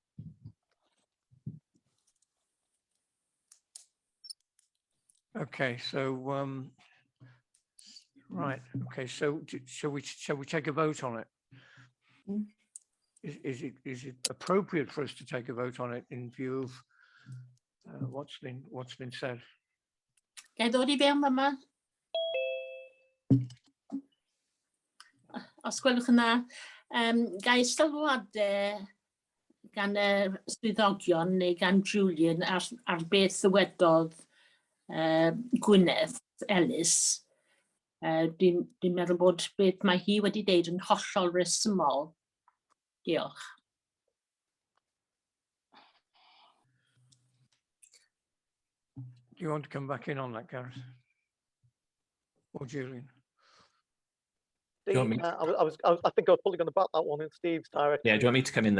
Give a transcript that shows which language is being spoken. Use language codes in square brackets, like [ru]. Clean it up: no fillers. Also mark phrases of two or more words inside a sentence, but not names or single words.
[en] Okay, so right. Okay, so shall we take a vote on it? Is it appropriate for us to take a vote on it in view of what's been said? [cy] Ga I ddod I fewn yma? Os gwelwch yn dda, ga I sylwadau gan y swyddogion neu gan Julian ar beth ddywedodd Gwyneth Ellis. Dwi'n meddwl bod beth mae hi wedi deud yn hollol resymol. Diolch. [en] Do you want to come back in on that, Gareth? Or Julian? Steve, I think I was probably going to bat that one in Steve's direction. Yeah, do you want me to come in there?